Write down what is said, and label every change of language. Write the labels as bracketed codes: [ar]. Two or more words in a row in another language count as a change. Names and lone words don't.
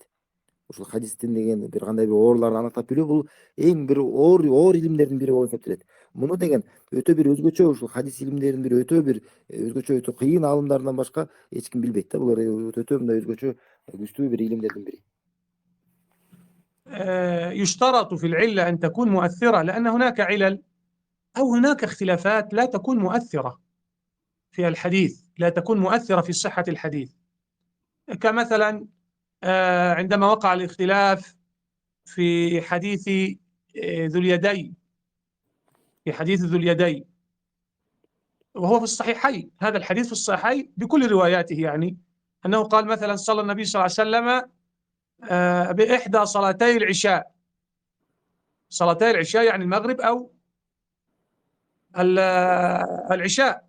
[ky] Ушул хадистин деген бир кандай бир ооруларды аныктап билүү бул эң бир оор илимдердин бири болуп эсептелет. Муну деген өтө бир өзгөчө ушул хадис илимдеринин бир өтө бир өзгөчө өтө кыйын аалымдарынан башка эч ким билбейт да. Булар өтө мындай өзгөчө күчтүү бир илимдердин бири. [ar] يشترط في العلة أن تكون مؤثرة، لأن هناك علل أو هناك اختلافات لا تكون مؤثرة في الحديث، لا تكون مؤثرة في صحة الحديث. كمثلا عندما وقع الاختلاف في حديث ذو اليدين، في حديث ذو اليدين، وهو في الصحيحين، هذا الحديث في الصحيحين بكل رواياته، يعني أنه قال مثلا صلى النبي صلى الله عليه وسلم بإحدى صلاتي العشاء، صلاتي العشاء يعني المغرب أو العشاء.